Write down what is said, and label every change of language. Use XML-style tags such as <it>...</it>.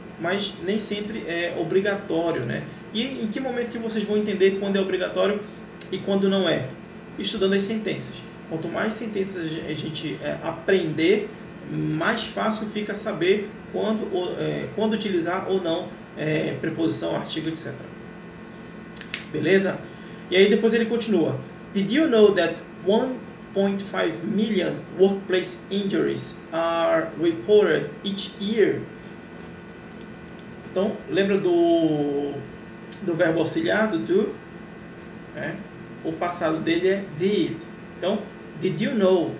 <pt>Mas nem sempre é obrigatório, né? E em que momento que vocês vão entender quando é obrigatório e quando não é? Estudando as sentenças. Quanto mais sentenças a gente aprender, mais fácil fica saber quando utilizar ou não preposição, artigo, etc. Beleza? E aí depois ele continua.</pt> <en>Did you know that 1.5 million workplace injuries are reported each year?</en> <pt>Então, lembra do verbo auxiliar, do do? O passado dele é did. Então,</pt> <en>did you know?</en>